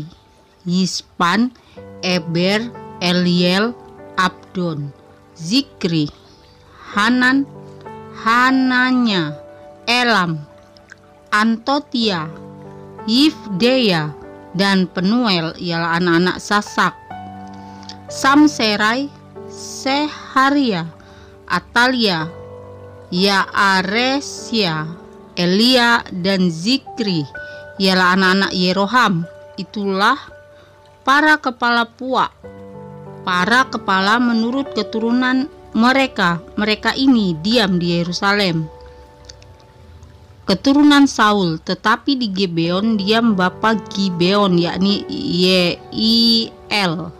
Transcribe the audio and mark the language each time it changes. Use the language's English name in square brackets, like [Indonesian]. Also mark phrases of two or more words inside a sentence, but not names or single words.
[Indonesian] Yispan, Eber, Eliel, Abdon, Zikri, Hanan, Hananya, Elam, Antotia, Yifdeya, dan Penuel ialah anak-anak Sasak. Samserai, Seharia, Atalia, Yaaresya, Elia, dan Zikri ialah anak-anak Yeroham. Itulah para kepala puak, para kepala menurut keturunan mereka. Mereka ini diam di Yerusalem. Keturunan Saul, tetapi di Gibeon diam bapa Gibeon, yakni Yeiel.